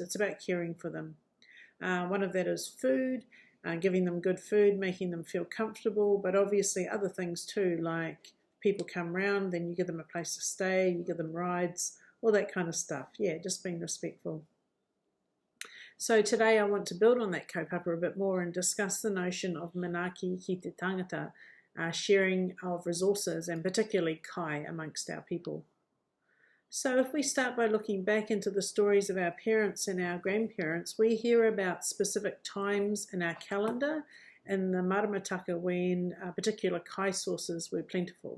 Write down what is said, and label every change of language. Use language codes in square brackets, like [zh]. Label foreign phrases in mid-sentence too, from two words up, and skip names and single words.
[en] It's about caring for them. One of that is food, giving them good food, making them feel comfortable, but obviously other things too, like people come round, then you give them a place to stay, you give them rides, all that kind of stuff. Yeah, just being respectful. So today I want to build on that kaupapa a bit more and discuss the notion of [mi] manaaki ki te tangata, [en] sharing of resources, and particularly kai amongst our people. So if we start by looking back into the stories of our parents and our grandparents, we hear about specific times in our calendar in the maramataka when particular kai sources were plentiful.